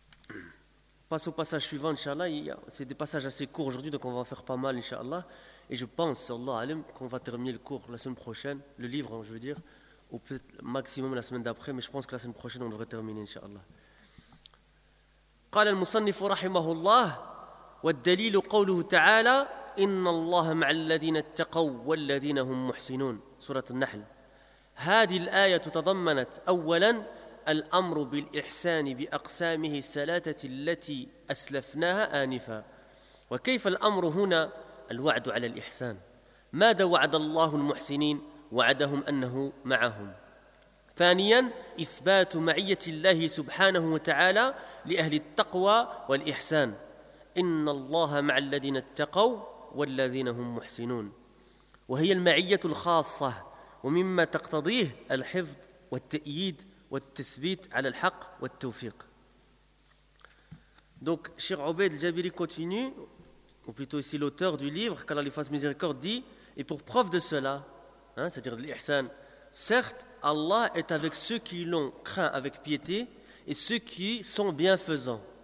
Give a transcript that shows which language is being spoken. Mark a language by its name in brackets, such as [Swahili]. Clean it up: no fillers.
[French] On passe au passage suivant, Inch'Allah. C'est des passages assez courts aujourd'hui, donc on va en faire pas mal, Inch'Allah. Et je pense, Allah Alim, qu'on va terminer le cours la semaine prochaine, le livre, je veux dire, ou peut-être maximum la semaine d'après, mais je pense que la semaine prochaine, on devrait terminer, Inch'Allah. [Arabic] قال المصنف رحمه الله والدليل قوله تعالى إن الله مع الذين اتقوا والذين هم محسنون سورة النحل. هذه الآية تضمنت أولا الأمر بالإحسان بأقسامه الثلاثة التي أسلفناها آنفا. وكيف الأمر هنا؟ الوعد على الإحسان. ماذا وعد الله المحسنين؟ وعدهم أنه معهم. ثانيا إثبات معية الله سبحانه وتعالى لأهل التقوى والإحسان. إن الله مع الذين اتقوا والذين هم محسنون. وهي المعية الخاصة، ومما تقتضيه الحفظ والتأييد والتثبيت على الحق والتوفيق. [French] Donc Cheikh Obeid Jabiri continue, ou plutôt ici l'auteur du livre, qu'Allah lui fasse miséricorde, dit: et pour preuve de cela, c'est-à-dire de l'ihsan, certes, Allah est avec ceux qui l'ont craint avec piété et ceux qui sont bienfaisants.